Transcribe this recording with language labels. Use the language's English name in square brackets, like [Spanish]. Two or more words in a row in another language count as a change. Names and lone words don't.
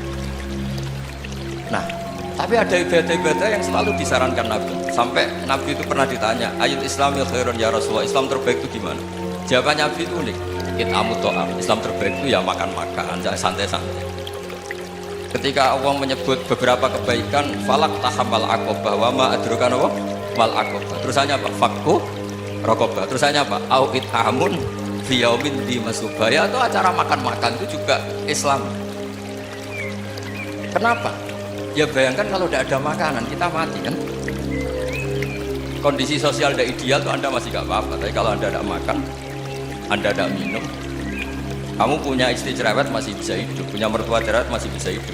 [Indonesian] Nah, tapi ada ibadah-ibadah yang selalu disarankan Nabi. Sampai Nabi itu pernah ditanya, [Arabic] أي الإسلام خير يا رسول الله, [Indonesian] Islam terbaik itu gimana? Jawabannya Nabi itu unik, [Arabic] إطعام الطعام, [Indonesian] Islam terbaik itu ya makan-makan, santai-santai. Ketika Allah menyebut beberapa kebaikan, [Arabic] فلا اقتحم العقبة وما أدراك ما العقبة, [Indonesian] terusannya apa? [Arabic] فك رقبة, [Indonesian] terusannya apa? [Arabic] أو إطعام في يوم ذي مسغبة, [Indonesian] atau acara makan-makan itu juga Islam. Kenapa? Ya bayangkan kalau tidak ada makanan kita mati kan. Kondisi sosial tidak ideal tuh Anda masih gak apa-apa, tapi kalau Anda tidak makan, Anda tidak minum, Kamu punya istri cerewet masih bisa hidup, punya mertua cerewet masih bisa hidup.